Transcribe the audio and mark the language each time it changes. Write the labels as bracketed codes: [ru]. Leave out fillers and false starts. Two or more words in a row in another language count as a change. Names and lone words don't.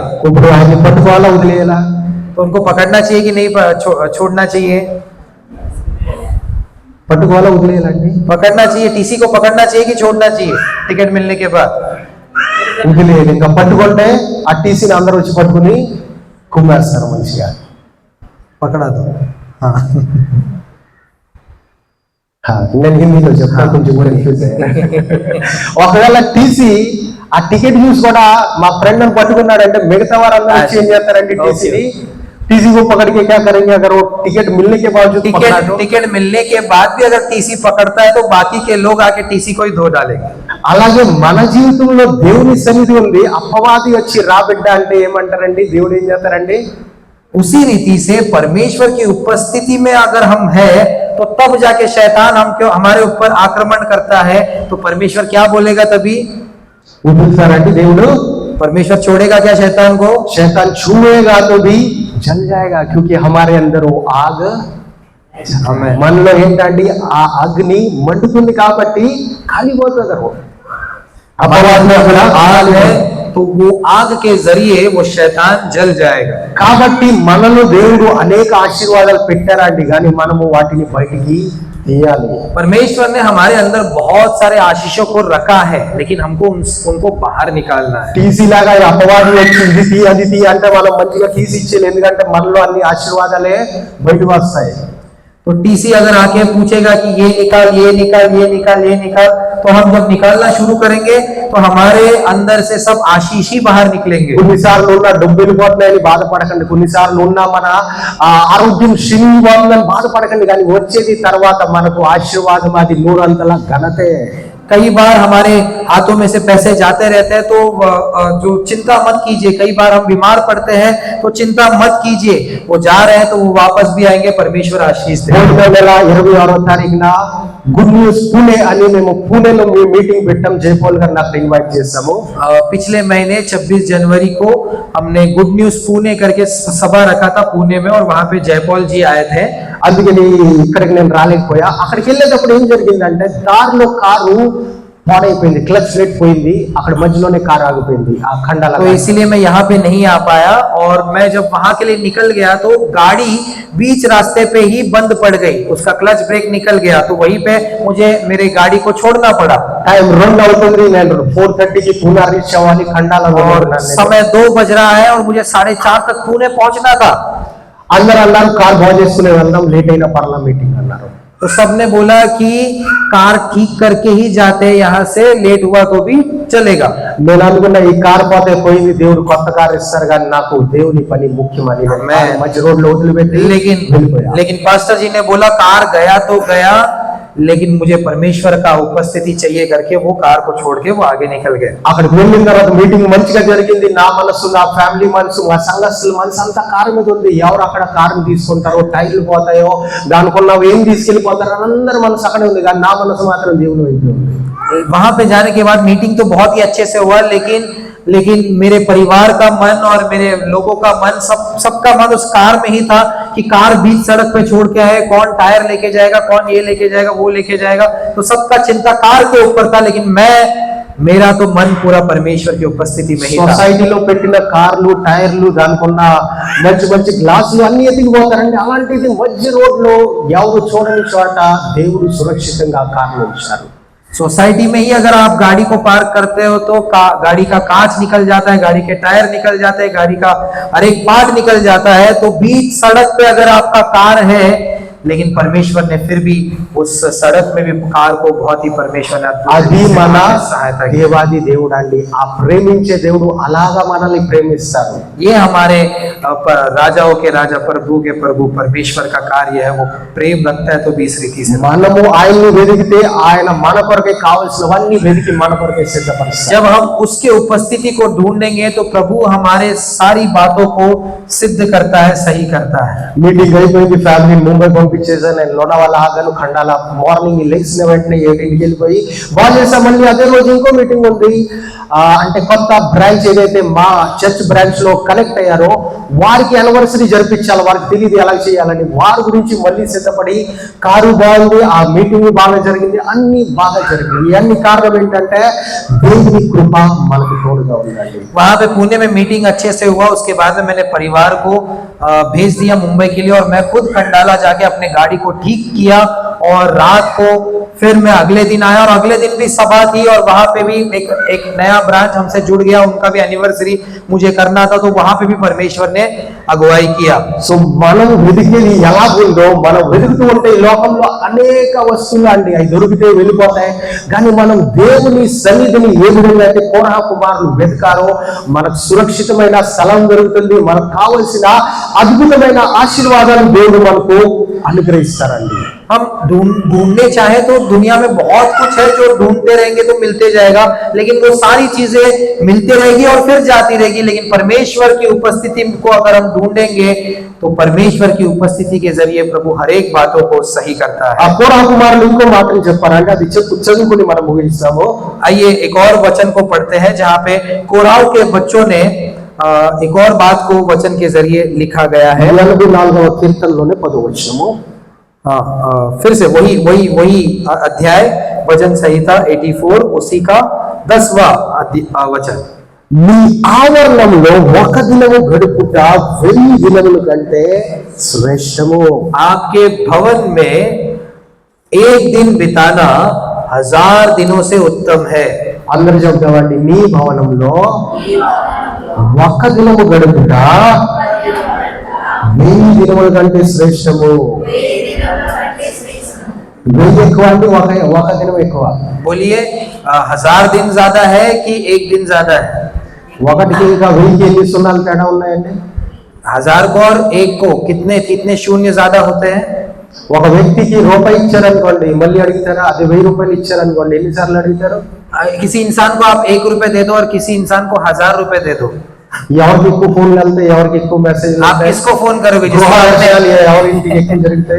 [te] ఇప్పుడు ఆయన పట్టుకోవాలా వదిలేయాలా? [hi] तो उनको पकड़ना चाहिए कि नहीं, छोड़ना चाहिए? [te] పట్టుకోవాలా వదిలేయాలండి? [hi] पकड़ना चाहिए। टीसी को पकड़ना चाहिए कि छोड़ना चाहिए टिकट मिलने के बाद? [te] వదిలేయాలి. ఇంకా పట్టుకుంటే ఆ టీసీని అందరూ వచ్చి పట్టుకుని కుమ్మేస్తారు మంచిగా. [hi] पकड़ा दो। [te] నేను హిందీలో చెప్తాను, కొంచెం కూడా కన్ఫ్యూజ్ అయ్యాను. ఒకవేళ టీసీ ఆ టికెట్ చూసి కూడా మా ఫ్రెండ్ అని పట్టుకున్నాడంటే మిగతా వారందరూ వచ్చి ఏం చేస్తారంటే టీసీని [hi] टीसी को पकड़ के क्या करेंगे? अगर वो टिकट मिलने के बावजूद टिकट मिलने के बाद भी अगर टीसी पकड़ता है तो बाकी के लोग आके टीसी को ही धो डालेंगे। [te] అలాగే మన జీవితంలో దేవుని సన్నిధి ఉంది. అపవాది వచ్చి రా బిడ్డ అంటే ఏమంటారండి? దేవుడు ఏం చేస్తారండి? [hi] उसी रीति से परमेश्वर की उपस्थिति में अगर हम है तो तब जाके शैतान हम क्यों हमारे ऊपर आक्रमण करता है, तो परमेश्वर क्या बोलेगा तभी? [te] వదులుతారండి దేవుడు? [hi] परमेश्वर छोड़ेगा क्या शैतान को? शैतान छूएगा तो भी जल जाएगा, क्योंकि हमारे अंदर वो आग [te] మనలో ఏంటండి ఆ అగ్ని మండుతుంది కాబట్టి కాలిపోతుంది. [hi] अपवाद में अगर आग है तो वो आग के जरिए वो शैतान जल जाएगा। [te] కాబట్టి మనలో దేవుడు అనేక ఆశీర్వాదాలు పెట్టారండి, కానీ మనము వాటిని బయటికి తీయాలి. [hi] परमेश्वर ने हमारे अंदर बहुत सारे आशीषों को रखा है, लेकिन हमको उनको बाहर निकालना है। [te] టీసీ లాగా అపవాది వచ్చి ఇది తీ అంటే మనం మంచిగా తీసి ఇచ్చేయాలి, ఎందుకంటే మనలో అన్ని ఆశీర్వాదాలే బయటకు వస్తాయి. [hi] तो टीसी अगर आके पूछेगा कि ये निकाल ये निकाल ये निकाल ये निकाल, तो हम जब निकालना शुरू करेंगे तो हमारे अंदर से सब आशीष ही बाहर निकलेंगे। [te] కొన్నిసార్లు ఉన్న డబ్బు వెళ్ళిపోతున్నాయని బాధపడకండి, కొన్నిసార్లు ఉన్న మన ఆరోగ్యం క్షీణిపోతుందని బాధపడకండి, కానీ వచ్చేది తర్వాత మనకు ఆశీర్వాదం, అది నూరంతల ఘనతే. [hi] कई बार हमारे हाथों में से पैसे जाते रहते हैं, तो जो चिंता मत कीजिए। कई बार हम बीमार पड़ते हैं तो चिंता मत कीजिए, वो जा रहे हैं तो वो वापस भी आएंगे। परमेश्वर आशीष दे। [te] 26వ తారీఖున గుడ్ న్యూస్ పూణే అని మేము పూణేలో మీటింగ్ పెట్టాం. జయపాల్ గారు నాకు ఇన్వైట్ చేసాము. [hi] पिछले महीने 26 जनवरी को हमने गुड न्यूज पुणे करके सभा रखा था पुणे में, और वहां पे जयपाल जी आए थे। [te] అందుకని ఇక్కడికి నేను రాలేకపోయా. అక్కడికి వెళ్ళేటప్పుడు ఏం జరిగిందంటే దారిలో కారు పాడైపోయింది, [en] clutch plate [te] పోయింది, అక్కడ మధ్యలోనే కారు ఆగిపోయింది ఆ ఖండాల. [hi] तो इसीलिए मैं यहाँ पे नहीं आ पाया, और मैं जब वहां के लिए निकल गया तो गाड़ी बीच रास्ते पे ही बंद पड़ गई, उसका [en] clutch brake [hi] निकल गया, तो वहीं पे मुझे मेरी गाड़ी को छोड़ना पड़ा। [te] టైం 2 అవుతుంది, నేను 4:30కి పూణే రీచ్ అవ్వాలి ఖండాల. [hi] और समय 2 बज रहा है और मुझे 4:30 तक पुणे पहुंचना था। [te] అందరూ అన్నారు కార్ బాగు చేసుకునే వెళ్దాం, లేట్ అయినా పర్లా మీటింగ్ అన్నారు. [hi] तो सबने बोला कि कार ठीक करके ही जाते, यहाँ से लेट हुआ तो भी चलेगा। [te] నేను అనుకున్నా ఈ కార్ పోతే పోయింది, దేవుడు కొత్త కార్ ఇస్తారు, కానీ నాకు దేవుని పని ముఖ్యమని మధ్య రోడ్ లో వదిలిపెట్టి [hi] लेकिन पास्टर जी ने बोला कार गया तो गया, लेकिन मुझे परमेश्वर का उपस्थिति चाहिए करके वो कार को छोड़ के वो आगे निकल गए। [te] అక్కడికి వెళ్ళిన తర్వాత మీటింగ్ మంచిగా జరిగింది. నా మనసు, నా ఫ్యామిలీ మనసు, మా సంఘస్థుల మనసు అంతా కారు మీద ఉంది. ఎవరు అక్కడ కారుని తీసుకుంటారో, టైర్లు పోతాయో, దానికున్నవి ఏం తీసుకెళ్లిపోతారో అని అందరి మనసు అక్కడే ఉంది. కానీ నా మనసు మాత్రం దేవుని వైపు ఉంది. [hi] वहां पे जाने के बाद मीटिंग तो बहुत ही अच्छे से हुआ, लेकिन मेरे परिवार का मन और मेरे लोगों का मन, सबका मन उस कार में ही था कि कार बीच सड़क पे छोड़ के आए, कौन टायर लेके जाएगा, कौन ये लेके जाएगा, वो लेके जाएगा, तो सबका चिंता कार के ऊपर था। लेकिन मेरा तो मन पूरा परमेश्वर की उपस्थिति में ही था। [te] సొసైటీలో పెట్టిన కార్లు, టైర్లు, దానికున్న మంచి మంచి గ్లాసులు అన్ని ఎత్తికిపోతారండి. అలాంటిది మధ్య రోడ్లో ఎవరు చూడని చోట దేవుడు సురక్షితంగా కార్లు ఉంచారు. [hi] सोसाइटी में ही अगर आप गाड़ी को पार्क करते हो तो गाड़ी का कांच निकल जाता है, गाड़ी के टायर निकल जाते हैं, गाड़ी का हर एक पार्ट निकल जाता है। तो बीच सड़क पे अगर आपका कार है, लेकिन परमेश्वर ने फिर भी उस सड़क में भी कार को बहुत ही परमेश्वर ने [te] అది మన [hi] सहायता की। [te] దేవాది దేవుడు అండి. ఆ ప్రేమించే దేవుడు అలాగా మనల్ని ప్రేమిస్తారు. [hi] ये हमारे राजाओं के राजा, प्रभु के प्रभु परमेश्वर का कार्य है। वो प्रेम रखता है तो भी इस रीति से [te] మనము ఆయన్ని వెతికితే ఆయన మన కొరకే కావాల్సినవన్నీ వెతికి మన కొరకే సిద్ధపరుస్తారు. [hi] जब हम उसके उपस्थिति को ढूंढेंगे तो प्रभु हमारे सारी बातों को सिद्ध करता है, सही करता है। [te] మీటింగ్ అయిపోయింది, ఫ్యామిలీ ముంబై పంపించేసా. నేను లోనావాల ఆగాను, ఖండాల మార్నింగ్ లేచిన వెంటనే 7కి వెళ్ళిపోయి బాగా చేసా. మళ్ళీ అదే రోజు ఇంకో మీటింగ్ ఉంది. అంటే కొత్త బ్రాంచ్ ఏదైతే మా [en] church branch [te] లో కనెక్ట్ అయ్యారో వారికి యానివర్సరీ జరిపించాలి. వారికి తెలియదు ఎలా చేయాలని, వారి గురించి మళ్ళీ సిద్ధపడి కారు బాగుంది, ఆ మీటింగ్ బాగా జరిగింది, అన్ని బాగా జరిగింది. ఇవన్నీ కారణం ఏంటంటే దేవుని కృప మనకు తోడుగా ఉందండి. [hi] वहां पे पुणे में मीटिंग अच्छे से हुआ। उसके बाद में मैंने परिवार को भेज दिया मुंबई के लिए, और मैं खुद खंडाला जाके अपने गाड़ी को ठीक किया। और रात को फिर मैं अगले दिन आया, और अगले दिन भी सभा थी, और वहां पे भी एक नया ब्रांच हमसे जुड़ गया, उनका भी एनिवर्सरी मुझे करना था, तो वहां पे भी परमेश्वर ने अगुवाई किया। [te] సో మనం వెతికేది ఎలాగుందో, మనం వెతుకుతూ ఉంటే ఈ లోకంలో అనేక వస్తువులు అండి, అవి దొరికితే వెళ్ళిపోతాయి. కానీ మనం దేవుని సన్నిధిని ఏ విధంగా అయితే కోరహ కుమారులు వెతికారో మనకు సురక్షితమైన స్థలం దొరుకుతుంది. మనకు కావలసిన అద్భుతమైన ఆశీర్వాదాలు దేవుడు మనకు అనుగ్రహిస్తారండి. [hi] हम ढूंढने चाहे तो दुनिया में बहुत कुछ है जो ढूंढते रहेंगे तो मिलते जाएगा, लेकिन वो सारी चीजें मिलती रहेगी और फिर जाती रहेगी। लेकिन परमेश्वर की उपस्थिति को अगर हम ढूंढेंगे तो परमेश्वर की उपस्थिति के जरिए प्रभु हर एक बातों को सही करता ఆ है। [te] కోరహ కుమారులు ఇంకో మాటలు చెప్పారంటే అది చదువుకుని మనం ముగిస్తాము. [hi] आइए एक और वचन को पढ़ते हैं जहाँ पे कोराह के बच्चों ने एक और बात को वचन के जरिए लिखा गया है। [te] 44వ కీర్తనలోనే 10వ వచనము. [hi] फिर से वही अध्याय वचन संहिता 84 उसी का 10वां वचन। [te] మీ ఆవరణంలో ఒక దినము గడుపుట 1000 దినముల కంటే శ్రేష్టము. [hi] आपके भवन में एक दिन बिताना 1000 दिनों से उत्तम है। [te] అందరూ చెప్తామండి, మీ భవనంలో ఒక దినము గడుపుట 1000 దినముల కంటే శ్రేష్టము. 1000 ఎక్కువ అండి, ఒక దినం ఎక్కువ? [hi] बोलिए 1000 दिन ज्यादा है कि एक दिन ज्यादा है? [te] ఒకటికి ఇంకా 1000కి ఎన్ని సున్నాలు తేడా ఉన్నాయండి? [hi] 1000 को और एक को कितने शून्य ज्यादा होते हैं? [te] ఒక వ్యక్తికి రూపాయి ఇచ్చారనుకోండి, మళ్ళీ అడుగుతారా? అదే 1000 రూపాయలు ఇచ్చారనుకోండి, ఎన్నిసార్లు అడుగుతారు? [hi] किसी इंसान को आप 1 रुपए दे दो और किसी इंसान को 1000 रुपए दे दो, [te] ఎవరికి ఎక్కువ ఫోన్లు వెళ్తాయి, ఎవరికి ఎక్కువ మెసేజ్ [hi] आप किसको फोन करोगे? [te] ఎవరి ఇంటికి ఎక్కువ జరుగుతాయి?